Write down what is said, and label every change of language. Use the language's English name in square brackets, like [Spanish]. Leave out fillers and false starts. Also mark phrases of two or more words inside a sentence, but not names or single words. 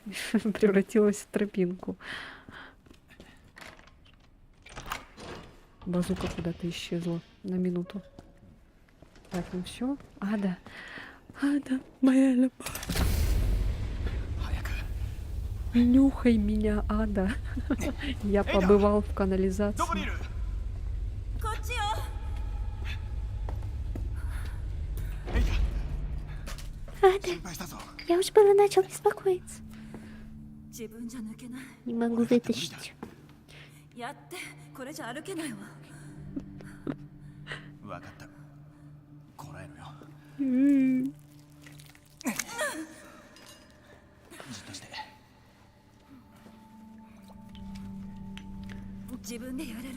[Russian] Превратилось в тропинку. Базука куда-то исчезла на минуту. Так, ну все. Ада. Ада, моя любовь. 早く Нюхай меня, Ада. Я побывал в [Japanese] どこにい [Russian] канализации. [Japanese] るこっちよエイタ [Russian] Ада, [Japanese] 心配したぞ [Russian] я уж было начал беспокоиться. [Japanese] 自分じゃ抜けない [Russian] Не могу вытащить. [Japanese] やってこれじゃ歩けないわ分かったこらえろよじっとして自分でやれる